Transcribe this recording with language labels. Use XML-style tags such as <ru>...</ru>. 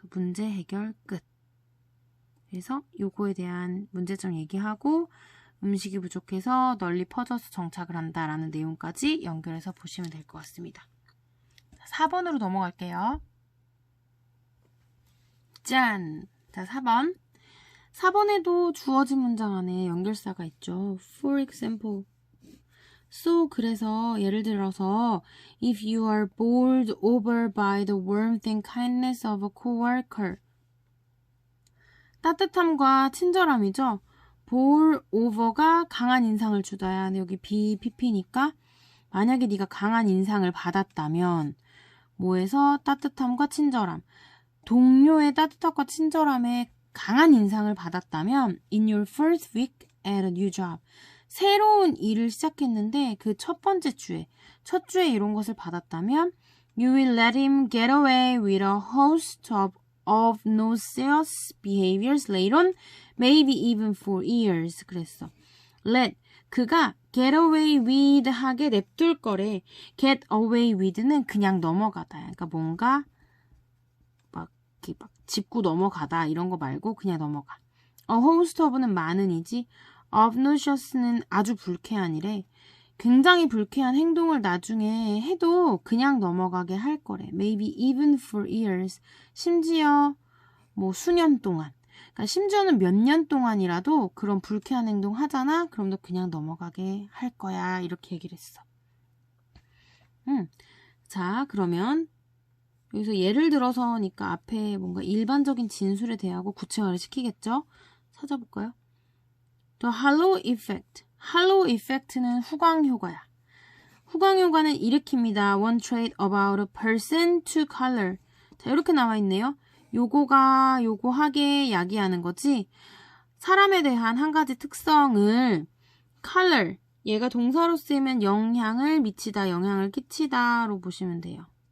<ko>문제 해결 끝. 그래서 요거에 대한 문제점 얘기하고 음식이 부족해서 널리 퍼져서 정착을 한다라는 내용까지 연결해서 보시면 될 것 같습니다. 4번으로 넘어갈게요. 짠! 자, 4번. 4번에도 주어진 문장 안에 연결사가 있죠.</ko> <en>For example. So,</en> <ko>그래서 예를 들어서</ko> <en>If you are bowled over by the warmth and kindness of a coworker.</en> <ko>따뜻함과 친절함이죠. bowl over가 강한 인상을 주다야. 근데 여기 BPP니까 만약에 네가 강한 인상을 받았다면 뭐에서 따뜻함과 친절함. 동료의 따뜻함과 친절함에 강한 인상을 받았다면</ko> <en>in your first week at a new job.</en> <ko>새로운 일을 시작했는데 그 첫 번째 주에, 첫 주에 이런 것을 받았다면</ko> <en>you will let him get away with a host of obnoxious behaviors later on, maybe even for years.</en> <ko>그랬어. let, 그가 get away with 하게 냅둘 거래. get away with는 그냥 넘어가다. 그러니까 뭔가 막 짚고 넘어가다 이런 거 말고 그냥 넘어가. A host of는 많은이지. obnoxious는 아주 불쾌한이래. 굉장히 불쾌한 행동을 나중에 해도 그냥 넘어가게 할 거래.</ko> <en>Maybe even for years.</en> <ko>심지어 뭐 수년 동안. 그러니까 심지어는 몇 년 동안이라도 그런 불쾌한 행동 하잖아? 그럼 너 그냥 넘어가게 할 거야. 이렇게 얘기를 했어. 자, 그러면 여기서 예를 들어서니까 앞에 뭔가 일반적인 진술에 대하고 구체화를 시키겠죠? 찾아볼까요? The halo effect. halo effect는 후광 효과야. 후광 효과는 일으킵니다.</ko> <en>One trait about a person to color.</en> <ko>자, 이렇게 나와 있네요. 요거가 요거하게 야기하는 거지. 사람에 대한 한 가지 특성을 color, 얘가 동사로 쓰이면 영향을 미치다, 영향을 끼치다로 보시면 돼요.</ko>